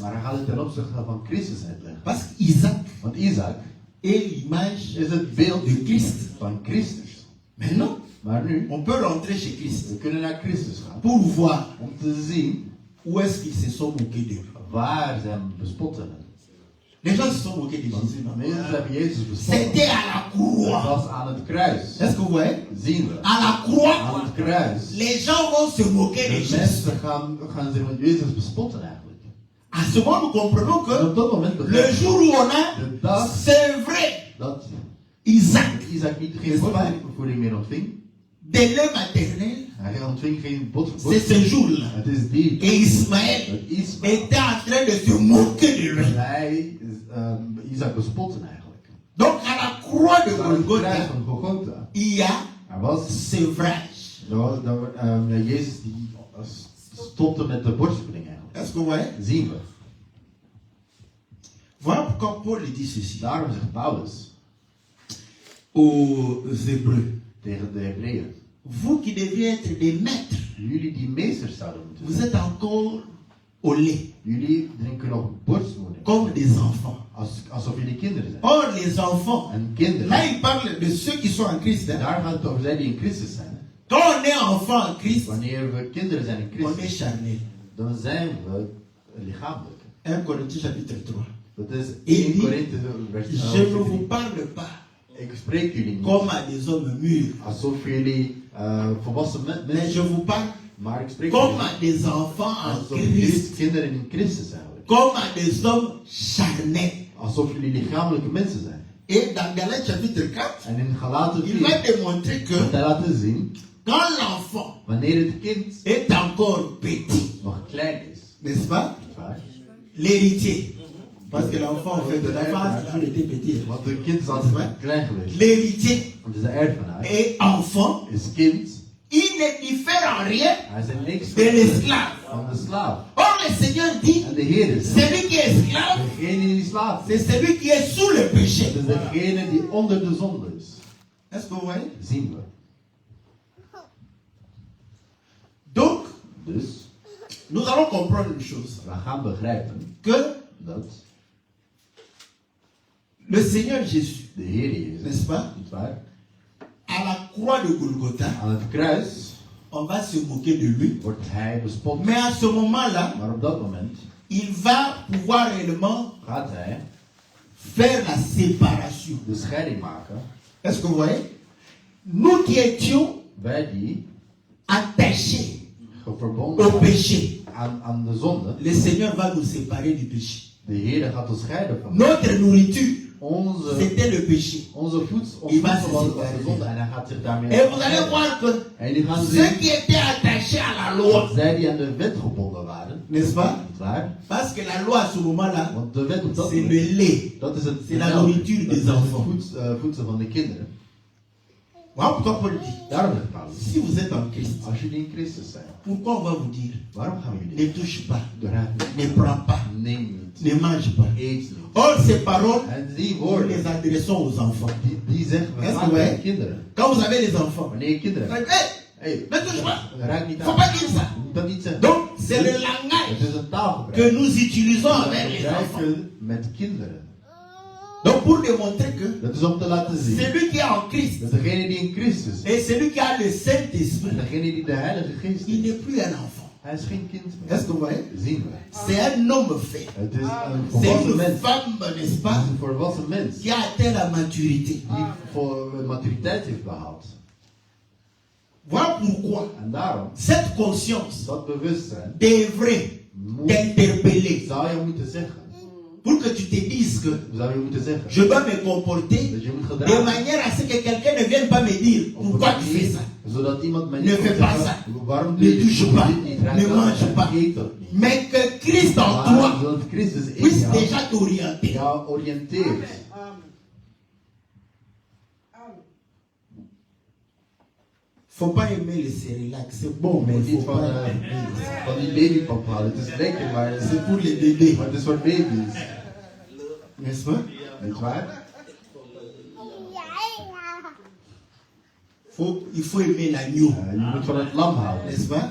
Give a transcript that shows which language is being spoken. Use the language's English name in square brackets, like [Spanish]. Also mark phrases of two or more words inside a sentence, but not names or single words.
[Dutch] Maar hij gaat het ten opzichte van Christus uitleggen. [French] Parce qu'Isaac [Dutch] Want Isaac [French] est l'image [Dutch] is het beeld [French] de Christ. [Dutch] van Christus. [French] Maintenant, [Dutch] Maar nu, [French] on peut rentrer chez Christ [Dutch] we kunnen naar Christus gaan. [French] pour voir [Dutch] Om te zien [French] où est-ce qu'ils se sont moqués de lui. [Dutch] waar ze hem bespotten. [French] Les gens se sont moqués de [Dutch] Want [French] Jésus. non? [Dutch] mensen hebben Jezus bespotten. [French] C'était à la [Dutch] Het [French] croix. [Dutch] was aan het kruis. [French] Est-ce que vous voyez? [Dutch] Zien we. [French] À la croix, [Dutch] Aan het kruis. [French] les gens vont se moquer de [Dutch] De [French] Jésus. [Dutch] mensen gaan zich met Jezus bespotten eigenlijk. [French] À ce moment, nous comprenons [Dutch] En [French] que [Dutch] op dat moment [French] le [Dutch] begrijpen we [French] jour où on a [Dutch] de dag [French] sevré [Dutch] dat [French] Isaac [Dutch] Isaac niet geen Is het waar? borstvoeding meer ontving. [French] de lait maternel, [Dutch] Hij ontving geen [French] c'est [Dutch] borstvoeding. [French] ce jour-là [Dutch] Het is die. [French] que Ismaël [Dutch] Dat Ismaël. [French] était en train de se moquer de lui. [Dutch] Hij Isaac bespotten eigenlijk. [French] Donc à la croix de [Dutch] Aan het kruis [French] Golgotha, [Dutch] van Golgotha. [French] il y a [Dutch] Er was [French] sevrage. [Dutch] Jezus die stopte met de borstvoeding eigenlijk. [French] Est-ce que vous voyez? [Dutch] Zien we. [French] Voilà pourquoi Paul dit ceci [Dutch] Daarom zegt Paulus [French] aux Hébreux. [Dutch] tegen de Hebreeën. [French] Vous qui deviez être des maîtres, [Dutch] Jullie die meesters zouden moeten [French] vous [Dutch] zijn. [French] êtes encore au lait, [Dutch] Jullie drinken nog borstvoeding. [French] comme des enfants. [Dutch] Alsof jullie kinderen zijn. [French] Or, les enfants, [Dutch] En kinderen. [French] là il parle de ceux qui sont en Christ. Hein. [Dutch] Daar gaat het over zij die in Christus zijn. [French] Quand on est enfant en Christ, [Dutch] Wanneer we kinderen zijn in [French] on est [Dutch] Christus, [French] charnel. [Dutch] dan zijn we lichamelijk. [French] 1 Corinthiens chapitre 3. [Dutch] Dat is [French] Il [Dutch] 1 [French] dit, [Dutch] Korinthe vers [French] je ne vous parle pas [Dutch] Ik spreek jullie niet [French] comme à des hommes mûrs, [Dutch] alsof jullie volwassen [French] mais [Dutch] mensen [French] je [Dutch] zijn. [French] vous parle [Dutch] Maar ik spreek [French] comme [Dutch] jullie [French] à des enfants en [Dutch] alsof [French] Christ, [Dutch] kinderen in Christus zijn. [French] comme à des hommes charnels. [Dutch] Alsof jullie lichamelijke mensen zijn. [French] Et dans Galates chapitre 4, [Dutch] En in Galaten [French] il [Dutch] 4 [French] va démontrer que [Dutch] wordt hij laten zien, [French] quand l'enfant [Dutch] wanneer het kind [French] est encore petit, [Dutch] nog klein is, [French] n'est-ce pas, [Dutch] niet waar? [French] l'héritier, Parce que l'enfant, en fait, l'enfant a toujours été petit. [Dutch] Want de kind is altijd klein geweest. [French] L'héritier [Dutch] Want het is de erfenaar. [French] et enfant, [Dutch] Is kind. [French] il ne diffère en rien [Dutch] Hij is niks [French] de l'esclave. [Dutch] van de slaaf. [French] Or, le Seigneur dit, [Dutch] En de Heer is [French] celui qui est esclave, [Dutch] degene die slaaf is. [French] c'est celui qui est sous le péché. [Dutch] Het is degene die onder de zonde is. [French] Est-ce que vous voyez? [Dutch] Zien we. [French] Donc, [Dutch] Dus [French] nous allons comprendre une chose. [Dutch] we gaan begrijpen [French] Que [Dutch] dat [French] le Seigneur Jésus, [Dutch] de Heer Jezus, [French] n'est-ce pas, [Dutch] niet waar, [French] à la croix de Golgotha, [Dutch] aan het kruis [French] on va se moquer de lui. [Dutch] wordt hij bespot. [French] Mais à ce moment-là, [Dutch] Maar op dat moment [French] il va pouvoir réellement [Dutch] gaat hij [French] faire la séparation. [Dutch] de scheiding maken. [French] Est-ce que vous voyez? Nous qui étions [Dutch] Wij die [French] attachés [Dutch] verbonden [French] au [Dutch] zijn [French] péché, [Dutch] aan de zonde, [French] le Seigneur va nous séparer du péché. [Dutch] de Heer gaat ons scheiden van [French] Notre nourriture, [Dutch] onze [French] c'était le péché. [Dutch] voedsel. [French] Il va [Dutch] Ons [French] se [Dutch] voedsel was [French] séparer. [Dutch] de zonde en hij gaat zich daarmee [French] Et vous allez [Dutch] scheiden. [French] voir que [Dutch] En jullie gaan [French] ceux [Dutch] zien [French] qui étaient attachés à la loi, [Dutch] dat zij die aan de wet gebonden waren, [French] n'est-ce pas? [Dutch] niet waar? [French] Parce que la loi à ce moment-là, [Dutch] Want de wet op dat [French] c'est [Dutch] moment, [French] le lait. [Dutch] dat is het [French] c'est la nourriture [Dutch] dat is [French] des [Dutch] het [French] enfants. [Dutch] voedsel van de kinderen. [French] Voilà pourquoi Paul dit, [Dutch] Daarom zegt Paulus, [French] si vous êtes en Christ, [Dutch] als jullie in Christus zijn, [French] pourquoi on va vous dire, [Dutch] waarom gaan we [French] ne [Dutch] jullie [French] touche pas, [Dutch] raad [French] ne [Dutch] niet? [French] prends pas, [Dutch] Neem niet, [French] ne mange pas. [Dutch] eet niet. [French] Or, ces paroles, [Dutch] En die [French] nous [Dutch] woorden, [French] les adressons aux enfants. [Dutch] die zeggen we [French] Est-ce [Dutch] vaak [French] que [Dutch] aan [French] ouais? [Dutch] de kinderen. [French] Quand vous avez les enfants, [Dutch] Wanneer je kinderen [French] vous [Dutch] hebt, [French] dites, hey, [Dutch] hey, [French] ne touche pas. [Dutch] raak niet [French] Faut [Dutch] aan. [French] pas dire ça. [Dutch] Je moet dat niet zeggen. [French] Donc, c'est le [Dutch] Het [French] langage [Dutch] is een taalgebruik. [French] que nous utilisons [Dutch] Dat [French] avec les enfants. [Dutch] gebruiken met kinderen. [French] Donc, pour démontrer que [Dutch] Dat is om te laten zien [French] celui qui est en Christ [Dutch] dat degene die in Christus is, [French] et celui qui a le [Dutch] en [French] Saint-Esprit, [Dutch] degene die de Heilige Geest [French] il [Dutch] is, [French] n'est plus un enfant. [Dutch] hij is geen kind meer. [French] Est-ce que vous voyez? [Dutch] Zien we. [French] C'est un homme fait. [Dutch] Het is een [French] C'est [Dutch] volwassen [French] une [Dutch] mens. [French] femme, n'est-ce [Dutch] Het [French] pas, [Dutch] is een volwassen mens [French] qui a atteint la maturité. [Dutch] die voor maturiteit heeft behaald. [French] Voilà pourquoi [Dutch] En daarom, [French] cette conscience [Dutch] dat bewustzijn [French] devrait [Dutch] moet, [French] t'interpeller [Dutch] zou je moeten zeggen. [French] pour que tu te dises que [Dutch] Zou je moeten zeggen. [French] je dois me comporter [Dutch] Dat je moet [French] de [Dutch] gedragen. [French] manière à ce que quelqu'un ne vienne pas me dire [Dutch] Op [French] pourquoi [Dutch] een [French] tu fais [Dutch] manier, [French] ça. [Dutch] zodat iemand mij [French] Ne [Dutch] niet [French] fais [Dutch] kan [French] pas [Dutch] zeggen, [French] ça. [Dutch] waarom [French] Ne [Dutch] doe je [French] touche [Dutch] dit [French] pas. [Dutch] niet, [French] Ne mange pas. [Dutch] eet dat niet. [French] Mais que Christ en [Dutch] Maar [French] toi [Dutch] zodat Christus in [French] puisse [Dutch] jou [French] déjà t'orienter. [Dutch] jou oriënteert. [French] Faut pas aimer le cérélac, c'est bon, mais il [Dutch] Niet [French] faut [Dutch] van, [French] pas. [Dutch] van die babypap halen. Het is lekker, maar [French] C'est pour les bébés, [Dutch] maar het is voor baby's. [French] n'est-ce pas? [Dutch] Niet waar? [French] Il faut aimer l'agneau, [Dutch] Je moet van het lam houden. [French] n'est-ce pas?